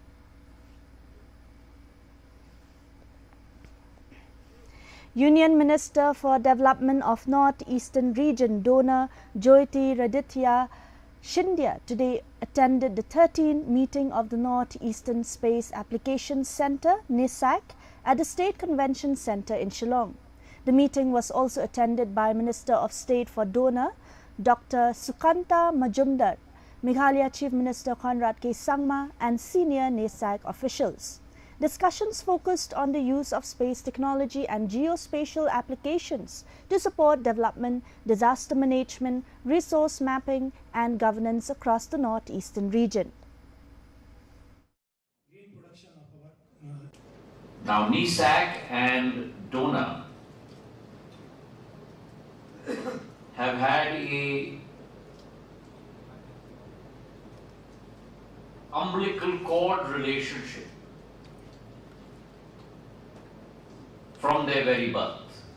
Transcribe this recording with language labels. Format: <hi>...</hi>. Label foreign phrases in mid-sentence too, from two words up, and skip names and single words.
<en>Union Minister for Development of North-Eastern Region Donor Jyotiraditya Scindia today attended the 13th meeting of the North-Eastern Space Applications Centre (NISAC) at the State Convention Centre in Shillong. The meeting was also attended by Minister of State for Donor Dr. Sukanta Majumdar, Meghalaya Chief Minister Conrad K. Sangma and senior NISAC officials. Discussions focused on the use of space technology and geospatial applications to support development, disaster management, resource mapping and governance across the northeastern region. Now NISAC and DONA have had a umbilical cord relationship from their very birth.</en>